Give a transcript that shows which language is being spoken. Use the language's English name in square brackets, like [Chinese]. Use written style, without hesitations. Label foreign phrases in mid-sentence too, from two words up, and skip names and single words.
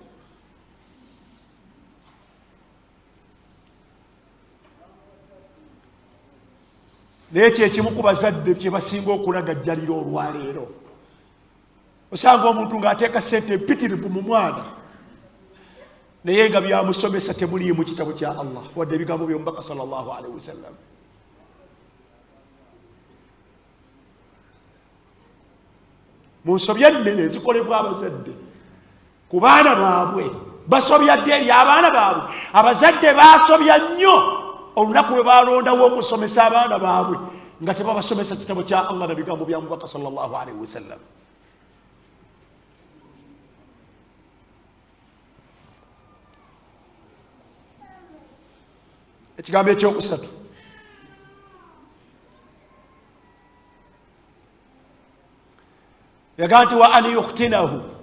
[Ganda] Naye kyekimu ku bazadde kye basinga okulagajjalira olwaleero. Osanga omuntu ng'ateeka ssente empitirivu mu mwana naye nga byamusomesa temuliimu mu kitabo kya Allah wadde ebigambo by'omubaka [Arabic] صلى الله عليه وسلم. [Ganda] Mu nsobya ennene ezikolebwa abazadde ku baana baabwe, basobya dde eri abaana baabwe. Abazadde baasobya nnyo olunaku lwe balondawo okusomesa abaana baabwe nga tebabasomesa kitabo kya Allah na bigambo bya mubaka [Arabic] صلى الله عليه وسلم. [Ganda] Ekigambo ekyokusatu, yagaa nti [Arabic] وأن يختنه.